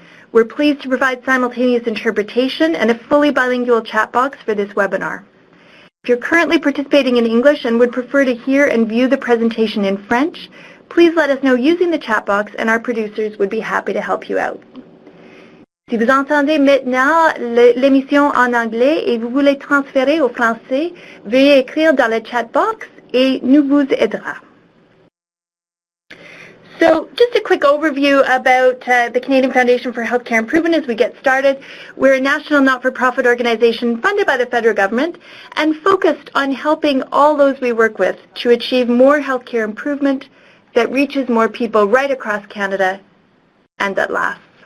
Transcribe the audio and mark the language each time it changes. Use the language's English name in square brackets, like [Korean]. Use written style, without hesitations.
[English] We're pleased to provide simultaneous interpretation and a fully bilingual chat box for this webinar. If you're currently participating in English and would prefer to hear and view the presentation in French, please let us know using the chat box and our producers would be happy to help you out. [French] Si vous entendez maintenant l'émission en anglais et vous voulez transférer au français, veuillez écrire dans le chat box et nous vous aidera. [English] So just a quick overview about the Canadian Foundation for Healthcare Improvement as we get started. We're a national not-for-profit organization funded by the federal government and focused on helping all those we work with to achieve more healthcare improvement that reaches more people right across Canada and that lasts.